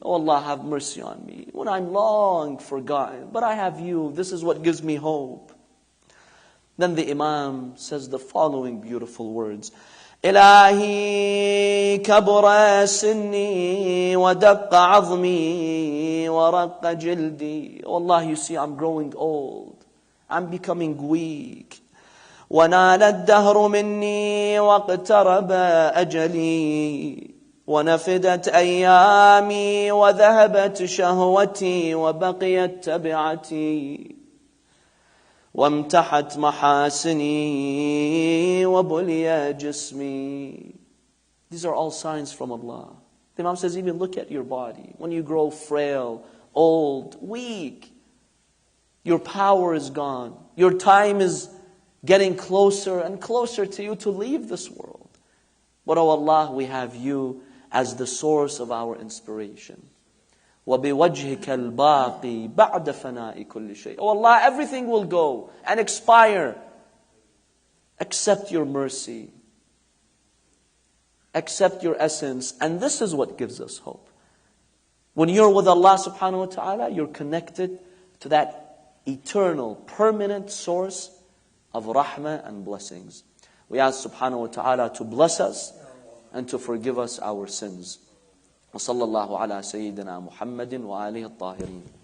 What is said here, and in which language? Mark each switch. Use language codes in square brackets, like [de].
[en] Oh Allah, have mercy on me when I'm long forgotten, but I have you. This is what gives me hope. Then the Imam says the following beautiful words. [ar] إلهي كبر سني ودق عظمي ورق جلدي. [en] Oh Allah, you see I'm growing old. I'm becoming weak. [ar] ونال الدهر مني واقترب أجلي ونفدت أيامي وذهبت شهوتي وبقيت تبعتي وامتحت محاسني وبلي جسمي. [en] These are all signs from Allah. The Imam says, even look at your body. When you grow frail, old, weak, your power is gone. Your time is getting closer and closer to you to leave this world. But oh Allah, we have you as the source of our inspiration. [ar] وَبِوَجْهِكَ الْبَاقِي بَعْدَ فَنَاءِ كُلِّ شَيْءٍ. [en] Oh Allah, everything will go and expire except your mercy, except your essence. And this is what gives us hope. When you're with Allah subhanahu wa ta'ala, you're connected to that eternal, permanent source of rahmah and blessings. We ask subhanahu wa ta'ala to bless us and to forgive us our sins. [ar] وصلى الله على سيدنا محمد وآله الطاهرين.